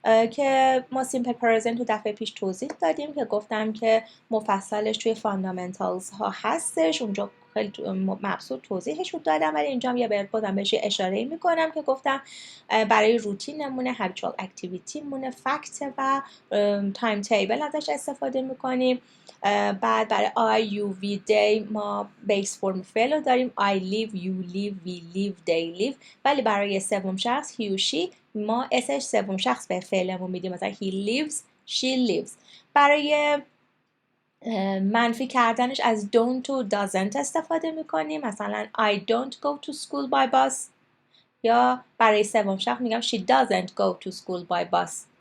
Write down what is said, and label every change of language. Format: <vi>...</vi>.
<fa>که ما سیمپل پرزنت تو دفعه پیش توضیح دادیم که گفتم که مفصلش توی فاندامنتالز ها هستش، اونجا خیلی مبسوط توضیحش رو دادم، ولی اینجا هم یه بازم بهش اشاره میکنم که گفتم برای روتین نمونه هابیچوال اکتیویتی مونه فکت و تایم تیبل ازش استفاده میکنیم. بعد برای</fa> <en>I, you, we, they</en> <fa>ما بیس فرم فعل رو داریم</fa> <en>I live, you live, we live, they live.</en> <fa>ولی برای سوم شخص he و she ما اسش سوم شخص به فعلمون میدیم، مثلا</fa> <en>he lives, she lives.</en> <fa>برای منفی کردنش از don't و doesn't استفاده میکنیم، مثلا</fa> <en>I don't go to school by bus,</en> <fa>یا برای سوم شخص میگم</fa> <en>she doesn't go to school by bus.</en>